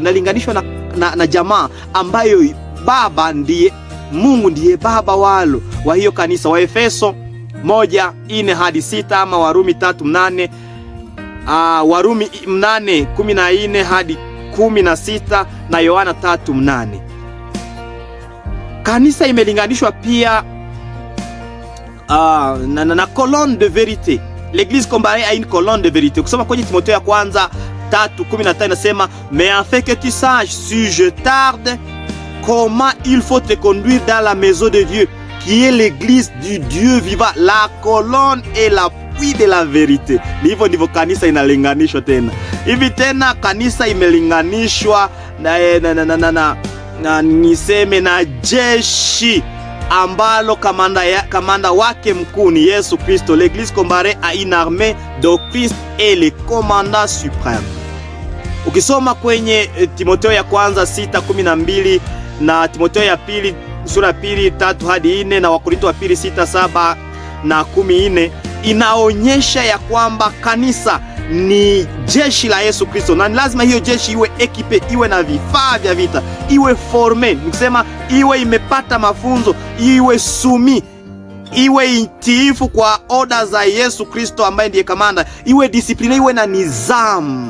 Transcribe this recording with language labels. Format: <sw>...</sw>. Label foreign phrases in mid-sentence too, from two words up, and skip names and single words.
<sw>Inalinganishwa na jamaa ambayo baba ndiye Mungu, ndiye baba walo wa hiyo kanisa. Waefeso 1:4 hadi 6 ama Warumi 3:8, Warumi 8:14 hadi 16 na Yohana 3:8. Kanisa imelinganishwa pia na</sw> <fr>colonne de vérité. L'église comparée à une colonne de vérité.</fr> <sw>Kusoma kwenye Timotheo ya kwanza 3:15 inasema,</sw> <fr>mais afin que tu saches si je tarde comment il faut te conduire dans la maison de Dieu qui est l'église du Dieu vivant, la colonne et la puits de la vérité.</fr> <sw>Hivyo ndivyo kanisa inalinganishwa tena. Hivi tena kanisa imelinganishwa na niseme na jeshi ambalo kamanda wake mkuu ni Yesu Kristo.</sw> <fr>L'église comparée à une armée dont Christ est le commandant suprême.</fr> <sw>Ukisoma kwenye Timotheo ya kwanza 6:12 na Timotheo ya pili sura ya 2 3 hadi 4 na Wakorintho wa pili 6 7 na 14 inaonyesha ya kwamba kanisa ni jeshi la Yesu Kristo, na lazima hiyo jeshi iwe ekipe, iwe na vifaa vya vita, iwe forme, nikisema iwe imepata mafunzo, iwe sumi, iwe itiifu kwa oda za Yesu Kristo ambaye ndiye kamanda, iwe disipline, iwe na nizamu.</sw>